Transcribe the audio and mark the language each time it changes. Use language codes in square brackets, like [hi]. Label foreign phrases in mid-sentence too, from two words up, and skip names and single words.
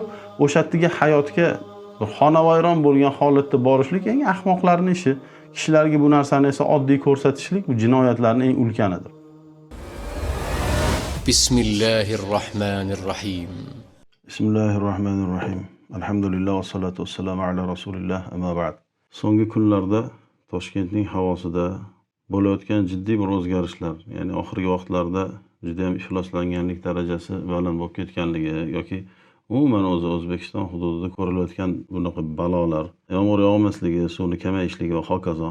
[uz] O'sha yerga hayotga bir xonavayron bo'lgan holatda borishlik eng ahmoqlarning ishi. Kishilarga bu narsani esa oddiy ko'rsatishlik bu jinoyatlarning eng ulkanidir. [ar] بسم الله الرحمن الرحيم. بسم الله الرحمن الرحيم. الحمد لله والصلاة والسلام على رسول الله أما بعد. [uz] So'nggi kunlarda Toshkentning havosida bo'layotgan jiddiy bir o'zgarishlar, ya'ni oxirgi vaqtlarda juda ham ifloslanganlik darajasi baland bo'lib ketganligi yoki umuman O'zbekiston hududida ko'rilayotgan bunaqa balolar, yomg'ir yog'masligi, suvni kamayishligi va hokazo.